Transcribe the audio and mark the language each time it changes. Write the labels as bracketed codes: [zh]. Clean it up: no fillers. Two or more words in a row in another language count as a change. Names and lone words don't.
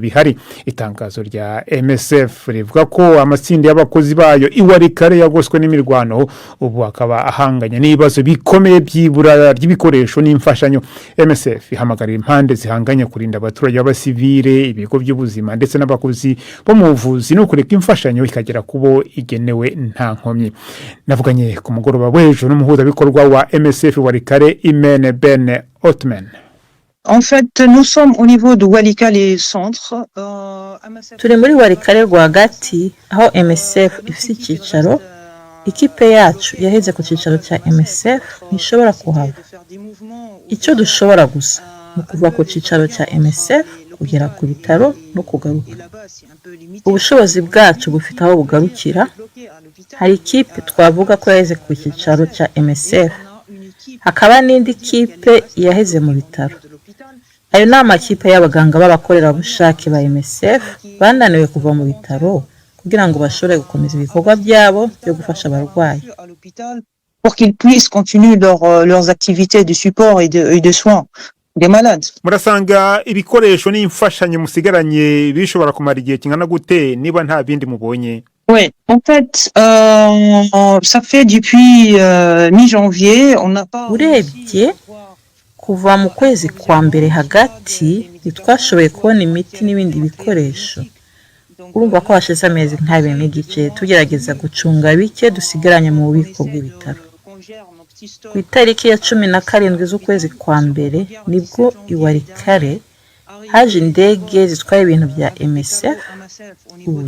[rw] bihari itangazo rya MSF rivuga ko amatsinda y'abakozi bayo Walikale yagoswe n'imirwano ubu akaba ahanganye n'ibibazo bikomeye by'ibura ry'ibikoresho n'imfashanyo MSF ihamagarira impande zihanganye kurinda abaturage b'abasivile ibigo by'ubuzima ndetse n'abakozi bo mu buvuzi no kureka imfashanyo ikagera kubo igenewe nta nkomyi navuganye ku mugoroba w'ejo n'umuhuzabikorwa wa MSF Walikale Imene Ben Otman. [fr] En fait, nous sommes au niveau de Walikale centre. [rw] Turi muri Walikale rwagati aho MSF ifite icyicaro ikipe yacu yaheze ku cyicaro cya MSF ntishobora kuhava icyo dushobora gusa mu kuva ku cyicaro cya MSF kugera ku bitaro no kugaruka ubushobozi bwacu bufite aho bugarukira hari ikipe twavuga ko yaheze ku cyicaro cya MSF hakaba n'indi kipe yaheze mu bitaro ayo ni amakipe y'abaganga b'abakorerabushake ba MSF bananiwe kuva mu bitaro kugira ngo bashobore gukomeza ibikorwa byabo byo gufasha abarwayi [fr] pour qu'ils puissent continuer leurs activités de support et de soins des malades. [rw] Murasanga ibikoresho n'imfashanyo musigaranye bishobora kumara igihe kingana gute niba nta bindi mubonye? [fr] Oui, en fait, ça fait depuis mi-janvier, on n'a pas... [rw] Urebye kuva mu kwezi kwa mbere hagati ntitwashoboye kubona imiti n'ibindi bikoresho urumva ko hashize amezi nk'abiri n'igice tugerageza gucunga bike dusigaranye mu bubiko bw'ibitaro ku itariki ya 17 z'ukwezi kwa mbere nibwo i Walikale haje indege zitwaye ibintu bya MSF ubu